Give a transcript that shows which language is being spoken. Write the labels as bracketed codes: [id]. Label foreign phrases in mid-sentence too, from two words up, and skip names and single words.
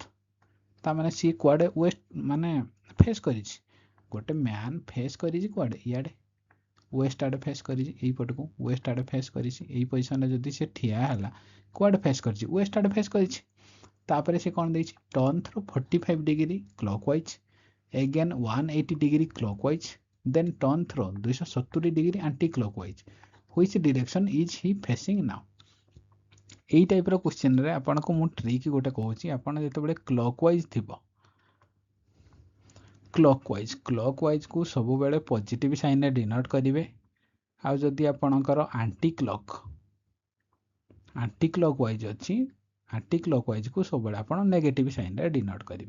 [or] ତାମାନେ ସିଏ କୁଆଡ଼େ ୱେଷ୍ଟ ମାନେ ଫେସ୍ କରିଛି, ଗୋଟେ ମ୍ୟାନ୍ ଫେସ୍ କରିଛି କୁଆଡ଼େ, ଇଆଡ଼େ ୱେଷ୍ଟ ଆଡ଼େ ଫେସ୍ କରିଛି, ଏଇପଟକୁ ୱେଷ୍ଟ ଆଡ଼େ ଫେସ୍ କରିଛି। ଏଇ ପୋଜିସନରେ ଯଦି ସେ ଠିଆ ହେଲା କୁଆଡ଼େ ଫେସ୍ କରିଛି, ୱେଷ୍ଟ ଆଡ଼େ ଫେସ୍ କରିଛି। ତାପରେ ସେ କ'ଣ ଦେଇଛି, [en] turn through 45 degree clockwise, again 180 degree clockwise, then turn through 270 degree anti-clockwise. Which direction is he facing now? [or] এই [en] typeର questionରେ [or] ଆପଣଙ୍କୁ ମୁଁ ଟ୍ରିକ୍ ଗୋଟେ କହୁଛି। ଆପଣ ଯେତେବେଳେ କ୍ଲକୱାଇଜ୍ ଥିବ, କ୍ଲକୱାଇଜ୍କୁ ସବୁବେଳେ [en] positive signରେ [or] ଡିନୋଟ୍ କରିବେ। ଆଉ ଯଦି ଆପଣଙ୍କର [en] anti clockwise [or] ଅଛି, [en] anti clockwiseକୁ [or] ସବୁବେଳେ ଆପଣ [en] negative signରେ [or] ଡିନୋଟ୍ କରିବେ।